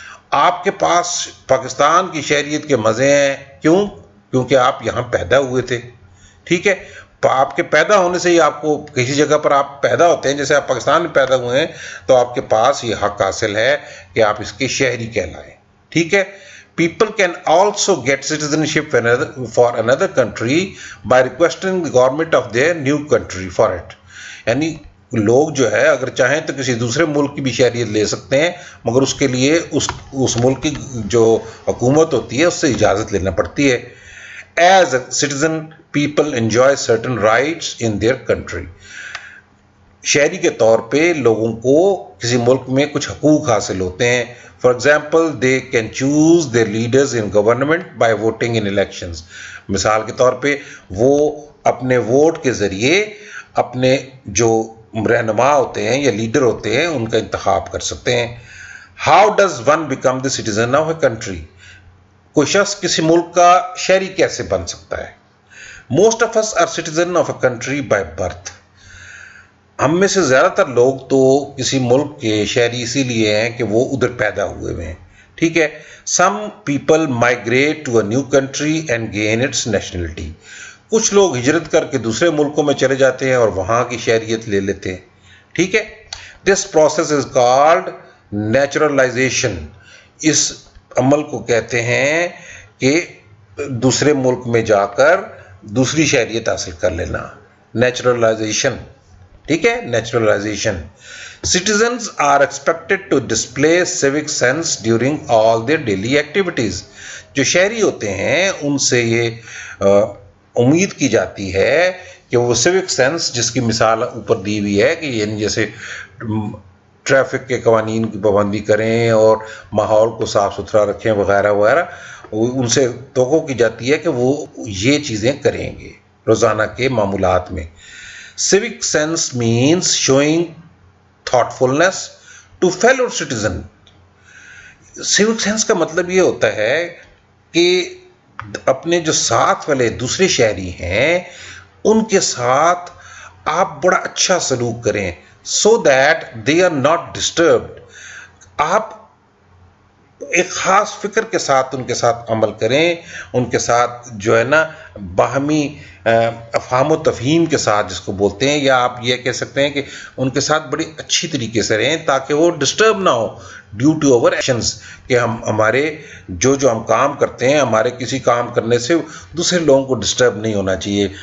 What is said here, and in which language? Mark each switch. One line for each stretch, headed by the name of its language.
Urdu: آپ کے پاس پاکستان کی شہریت کے مزے ہیں. کیوں؟ کیونکہ آپ یہاں پیدا ہوئے تھے. ٹھیک ہے. آپ کے پیدا ہونے سے ہی آپ کو کسی جگہ پر آپ پیدا ہوتے ہیں، جیسے آپ پاکستان میں پیدا ہوئے ہیں تو آپ کے پاس یہ حق حاصل ہے کہ آپ اس کے شہری کہلائیں. ٹھیک ہے.
English: People can also get citizenship for another country by requesting the government of their new country for it.
Urdu: یعنی لوگ جو ہے اگر چاہیں تو کسی دوسرے ملک کی بھی شہریت لے سکتے ہیں، مگر اس کے لیے اس ملک کی جو حکومت ہوتی ہے اس سے اجازت لینا پڑتی ہے.
English: As a citizen, people enjoy certain rights in their country.
Urdu: شہری کے طور پہ لوگوں کو کسی ملک میں کچھ حقوق حاصل ہوتے ہیں.
English: For example, they can choose their leaders in government by voting in elections.
Urdu: مثال کے طور پہ وہ اپنے ووٹ کے ذریعے اپنے جو رہنما ہوتے ہیں یا لیڈر ہوتے ہیں ان کا انتخاب کر سکتے ہیں.
English: How does one become the citizen of a country?
Urdu: کوئی شخص کسی ملک کا شہری کیسے بن سکتا ہے؟
English: Most of us are citizen of a country by birth.
Urdu: ہم میں سے زیادہ تر لوگ تو کسی ملک کے شہری اسی لیے ہیں کہ وہ ادھر پیدا ہوئے ہوئے ہیں. ٹھیک ہے.
English: Some people migrate to a new country and gain its nationality.
Urdu: کچھ لوگ ہجرت کر کے دوسرے ملکوں میں چلے جاتے ہیں اور وہاں کی شہریت لے لیتے ہیں. ٹھیک ہے.
English: This process is called naturalization.
Urdu: اس عمل کو کہتے ہیں کہ دوسرے ملک میں جا کر دوسری شہریت حاصل کر لینا. نیچرلائزیشن. ٹھیک ہے, naturalisation.
English: Citizens are expected to display civic sense during all their daily activities.
Urdu: جو شہری ہوتے ہیں ان سے یہ امید کی جاتی ہے کہ وہ سیوک سینس, جس کی مثال اوپر دی ہوئی ہے کہ یعنی جیسے ٹریفک کے قوانین کی پابندی کریں اور ماحول کو صاف ستھرا رکھیں وغیرہ وغیرہ, ان سے توقع کی جاتی ہے کہ وہ یہ چیزیں کریں گے روزانہ کے معمولات میں.
English: Civic sense means showing thoughtfulness to fellow citizen.
Urdu: Civic sense کا مطلب یہ ہوتا ہے کہ اپنے جو ساتھ والے دوسرے شہری ہیں ان کے ساتھ آپ بڑا اچھا سلوک کریں,
English: so that they are not disturbed.
Urdu: آپ ایک خاص فکر کے ساتھ ان کے ساتھ عمل کریں, ان کے ساتھ جو ہے نا باہمی افہام و تفہیم کے ساتھ جس کو بولتے ہیں, یا آپ یہ کہہ سکتے ہیں کہ ان کے ساتھ بڑی اچھی طریقے سے رہیں تاکہ وہ ڈسٹرب نہ ہو
English: due to over actions,
Urdu: کہ ہمارے جو ہم کام کرتے ہیں, ہمارے کسی کام کرنے سے دوسرے لوگوں کو ڈسٹرب نہیں ہونا چاہیے.